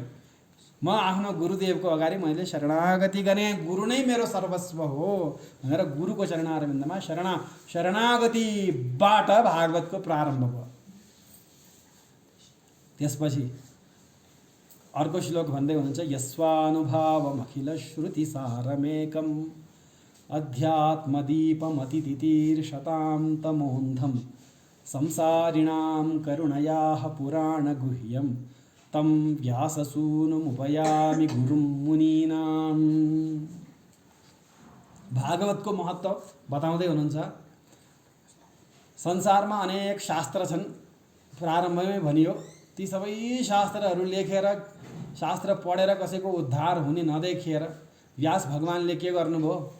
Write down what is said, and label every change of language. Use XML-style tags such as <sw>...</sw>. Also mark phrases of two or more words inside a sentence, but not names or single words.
<ne>म आफ्नो गुरुदेवको अगाडि मैले शरणागति गरेँ, गुरु नै मेरो सर्वस्व हो भनेर गुरुको चरणारविन्दमा शरणागतिबाट भागवतको प्रारम्भ भयो। त्यसपछि अर्को श्लोक भन्दै हुनुहुन्छ,</ne> <sa>यस्वानुभावमखिल श्रुति सारमेकम् अध्यात्मदीपमतितितीर्षतां तमोन्धं संसारिणां करुणयाः पुराणगुह्यं तम व्याससूनुमुपयामि गुरुं मुनीनाम्।</sa> <ne>भागवतको महत्त्व बताउँदै हुनुहुन्छ। संसारमा अनेक शास्त्र छन्, प्रारम्भमै भनियो। ती सबै शास्त्रहरू लेखेर, शास्त्र पढेर कसैको उद्धार हुने नदेखिएर व्यास भगवानले के गर्नुभयो?</ne>